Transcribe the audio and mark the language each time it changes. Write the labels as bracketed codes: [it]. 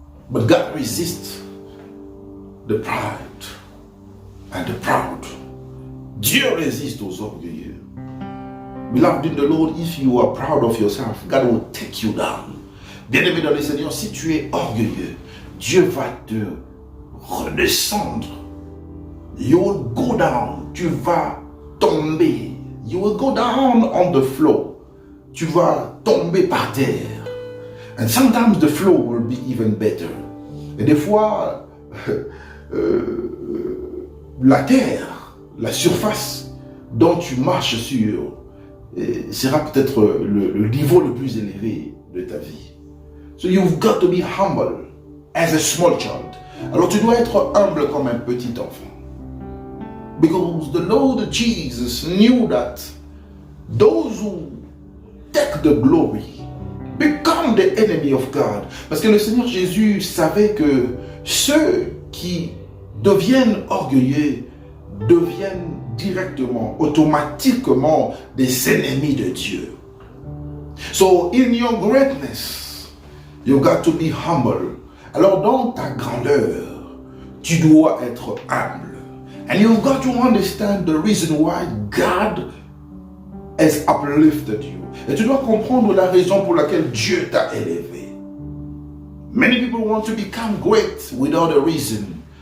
[en] But God resists the pride and the proud. [fr] Dieu résiste aux orgueilleux. [en] Beloved in the Lord, if you are proud of yourself, God will take you down. [fr] Bien-aimé dans le Seigneur, si tu es orgueilleux, Dieu va te redescendre. [en] You will go down. [fr] Tu vas tomber. [en] You will go down on the floor. [fr] Tu vas tomber par terre. [en] And sometimes the floor will be even better. [fr] Et des fois, la terre, la surface dont tu marches sur, sera peut-être le niveau le plus élevé de ta vie. [en] So you've got to be humble as a small child. [fr] Alors tu dois être humble comme un petit enfant. [en] Because the Lord Jesus knew that those who take the glory become the enemy of God. [fr] Parce que le Seigneur Jésus savait que ceux qui deviennent orgueilleux deviennent directement, automatiquement des ennemis de Dieu. [en] So in your greatness, you got to be humble. [fr] Alors dans ta grandeur, tu dois être humble. [en] And you've got to understand the reason why God has uplifted you. [fr] Et tu dois comprendre la raison pour laquelle Dieu t'a élevé. [en] Many people want to become great without a reason.